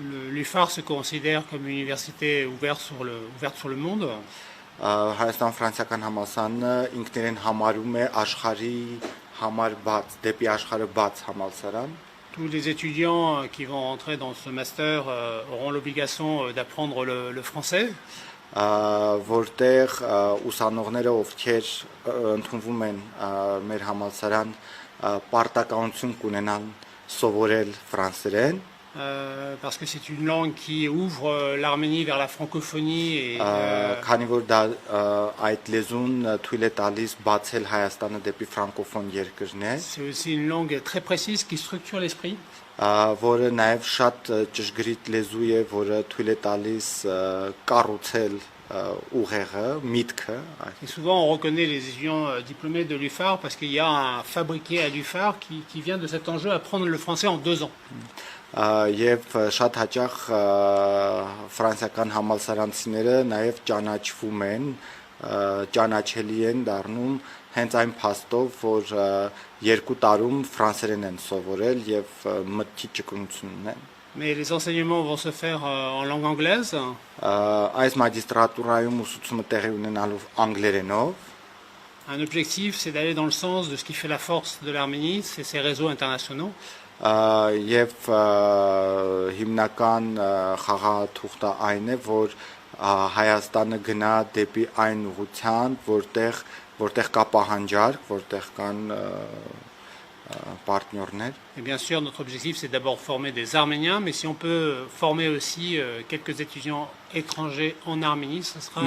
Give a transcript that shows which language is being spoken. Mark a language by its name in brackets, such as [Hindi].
[French] L'UFAR se considère comme une université ouverte sur le monde. [Armenian] Հայաստան-ֆրանսիական համալսարանը ինքներեն համարում է աշխարհի համար բաց, դեպի աշխարհը բաց համալսարան։ [French] Tous les étudiants qui vont entrer dans ce master auront l'obligation d'apprendre le français. [Armenian] Որտեղ ուսանողները, ովքեր ընդունվում են մեր համալսարան, պարտականություն կունենան սովորել ֆրանսերեն [French] parce que c'est une langue qui ouvre l'Arménie vers la francophonie et [Armenian] Քանի որ դա այդ լեզուն թույլ է տալիս բացել Հայաստանը դեպի ֆրանկոֆոն երկրներ, [French] c'est aussi une langue très précise qui structure l'esprit. [Armenian] որը նաև շատ ճշգրիտ լեզու է, որը թույլ է տալիս կառուցել ուղեղը, միտքը։ [French] Et souvent, on reconnaît les étudiants diplômés de l'UFAR parce qu'il y a un fabriqué à l'UFAR qui vient de cet enjeu apprendre le français en 2 ans. [Armenian] Եվ շատ հաճախ ֆրանսիական համալսարանցիները նաև ճանաչվում են, ճանաչելի են դառնում հենց այն փաստով, որ 2 տարում ֆրանսերեն են սովորել եւ մտքի ճկունություն ունեն։ [French] Mais les enseignements vont se faire en langue anglaise. [Armenian] Այս մագիստրատուրայում ուսուցումը տեղի ունենալու անգլերենով։ [French] Un objectif, c'est d'aller dans le sens de ce qui fait la force de l'Arménie, c'est ses réseaux internationaux. [Armenian] Եվ հիմնական խաղաթուղթը այն է, որ Հայաստանը գնա դեպի այն ուղղությամբ, որտեղ կա պահանջարկ, որտեղ կան պարտներներ։ [French] Et bien sûr, notre objectif, c'est d'abord former des Arméniens, mais si on peut former aussi quelques étudiants étrangers en Arménie, ce sera...